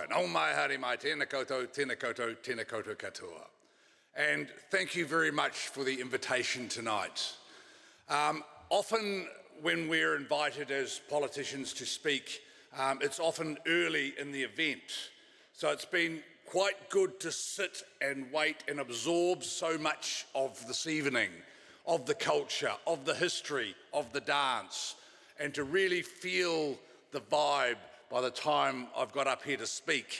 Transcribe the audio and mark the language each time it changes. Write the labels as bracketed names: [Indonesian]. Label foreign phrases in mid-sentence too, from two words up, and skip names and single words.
[Māori] Nau mai hari mai, tēnā koutou, tēnā koutou, tēnā koutou katoa. [English] And thank you very much for the invitation tonight. Often when we're invited as politicians to speak, it's often early in the event. So it's been quite good to sit and wait and absorb so much of this evening, of the culture, of the history, of the dance, and to really feel the vibe by the time I've got up here to speak.